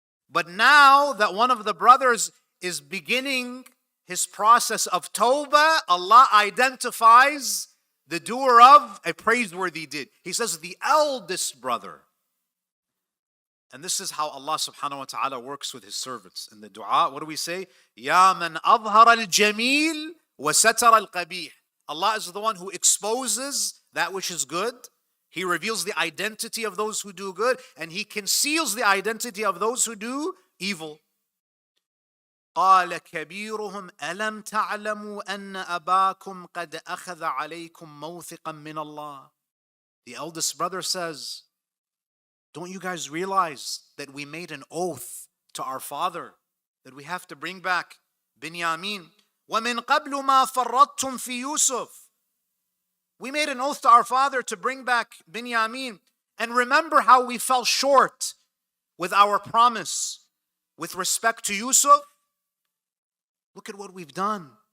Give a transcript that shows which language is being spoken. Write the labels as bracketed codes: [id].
[en] But now that one of the brothers is beginning his process of tawbah, Allah identifies the doer of a praiseworthy deed. He says, the eldest brother. And this is how Allah subhanahu wa ta'ala works with His servants. In the dua, what do we say? [ar] Ya man أظهر الجميل وستر القبيح. [en] Allah is the one who exposes that which is good. He reveals the identity of those who do good, and He conceals the identity of those who do evil. [ar] قال كبيرهم ألم تعلموا أن أباكم قد أخذ عليكم موثقا من الله. [en] The eldest brother says, don't you guys realize that we made an oath to our father that we have to bring back Binyamin? [ar] وَمِن قَبْلُ مَا فَرَّطْتُمْ فِي يُوسُفَ. [en] We made an oath to our father to bring back Binyamin. And remember how we fell short with our promise with respect to Yusuf? Look at what we've done.